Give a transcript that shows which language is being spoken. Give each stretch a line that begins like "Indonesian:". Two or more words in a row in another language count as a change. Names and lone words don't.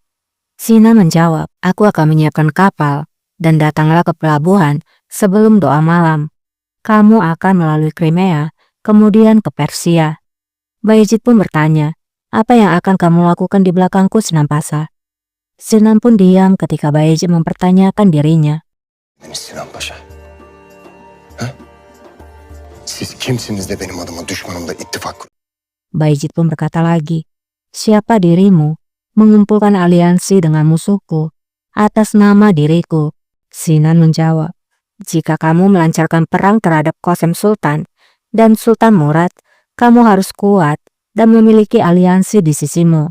Indonesian: Sinan menjawab, "Aku akan menyiapkan kapal dan datanglah ke pelabuhan sebelum doa malam. Kamu akan melalui Crimea, kemudian ke Persia." Bayezid pun bertanya, "Apa yang akan kamu lakukan di belakangku Sinan Pasha?" Sinan pun diam ketika Bayezid mempertanyakan dirinya.
Turkish: Deniz Sinan Paşa. Ha? Siz kimsiniz de benim adıma düşmanımla ittifak kur?
Indonesian: Bayezid pun berkata lagi, "Siapa dirimu mengumpulkan aliansi dengan musuhku atas nama diriku?" Sinan menjawab, "Jika kamu melancarkan perang terhadap Qasim Sultan dan Sultan Murad, kamu harus kuat dan memiliki aliansi di sisimu.